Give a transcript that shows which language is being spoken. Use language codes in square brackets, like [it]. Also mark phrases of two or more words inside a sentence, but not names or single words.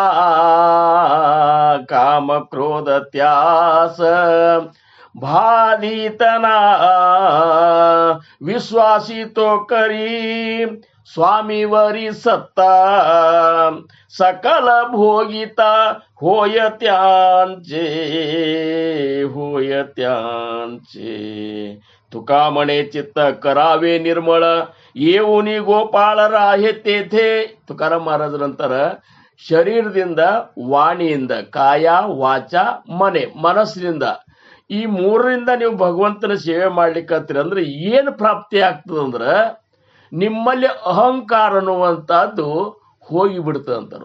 [mr] काम क्रोध त्यास बाधितना, विश्वासी तो करी स्वामीवरी सत्ता, सकल भोगिता होय त्यांचे, तुका म्हणे चित्त करावे निर्मळ, येऊनी गोपाळ राहे तेथे. [kn] ತುಕಾರಾಮ್ ಮಹಾರಾಜರಂತಾರ, ಶರೀರದಿಂದ, ವಾಣಿಯಿಂದ, [mr] काया वाचा मने [kn] ಮನಸ್ಸಿನಿಂದ, ಈ ಮೂರರಿಂದ ನೀವು ಭಗವಂತನ ಸೇವೆ ಮಾಡ್ಲಿಕ್ಕತ್ತೀರ ಅಂದ್ರೆ ಏನು ಪ್ರಾಪ್ತಿ ಆಗ್ತದಂದ್ರ ನಿಮ್ಮಲ್ಲಿ ಅಹಂಕಾರ ಅನ್ನುವಂಥದ್ದು ಹೋಗಿ ಬಿಡ್ತದಂತಾರ.